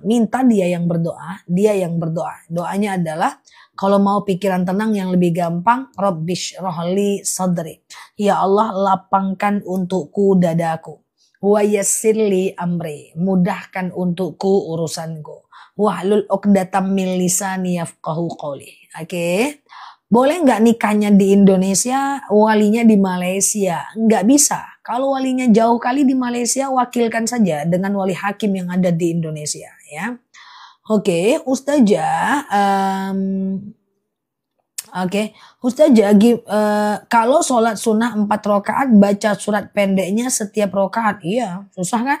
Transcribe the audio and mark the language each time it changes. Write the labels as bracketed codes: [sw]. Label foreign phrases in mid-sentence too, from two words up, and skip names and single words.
[id] Minta dia yang berdoa, dia yang berdoa. Doanya adalah kalau mau pikiran tenang yang lebih gampang, [ar] رب اشرح لي صدري. [id] Ya Allah lapangkan untukku dadaku. [ar] ويسر لي أمري. [id] Mudahkan untukku urusanku. [ar] واحلل عقدة من لساني يفقهوا قولي. [id] Oke. Boleh nggak nikahnya di Indonesia, walinya di Malaysia? Nggak bisa. Kalau walinya jauh kali di Malaysia, wakilkan saja dengan wali hakim yang ada di Indonesia ya. Oke, Ustazah, Ustazah, kalau sholat sunnah 4 rakaat baca surat pendeknya setiap rakaat, iya susah kan?